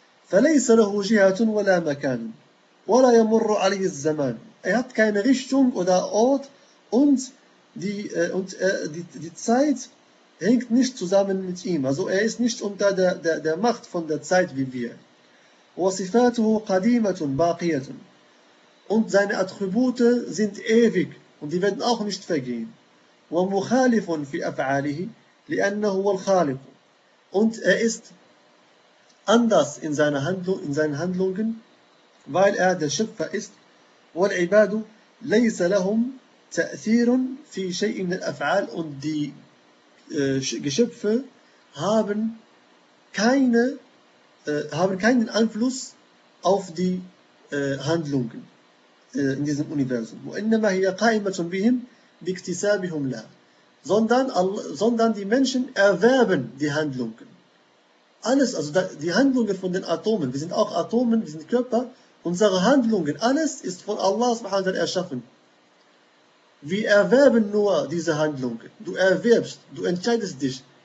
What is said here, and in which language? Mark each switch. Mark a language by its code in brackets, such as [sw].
[ar] فليس له جهة ولا مكان ولا يمر عليه الزمان. [de] Er hat keine Richtung oder Ort und die Zeit hängt nicht zusammen mit ihm. Also er ist nicht unter der Macht von der Zeit wie wir. [ar] وصفاته قديمة باقية. [de] Und seine Attribute sind ewig und die werden auch nicht vergehen. [ar] ومخالف في أفعاله لأنه هو الخالق. [de] Und er ist anders in seinen Handlungen, weil er der Schöpfer ist. [ar] والعباد ليس لهم تأثير في شيء من الأفعال [de] und die Geschöpfe haben keine haben keinen Einfluss auf die Handlungen in diesem Universum. [ar] وإنما هي قائمة بهم باكتسابهم لها. [de] Sondern die Menschen erwerben die Handlungen. Alles, also die Handlungen von den Atomen, wir sind auch Atomen, wir sind Körper, unsere Handlungen, alles ist von Allah subhanahu wa ta'ala erschaffen. Wir erwerben nur diese Handlungen. Du erwerbst, du entscheidest dich.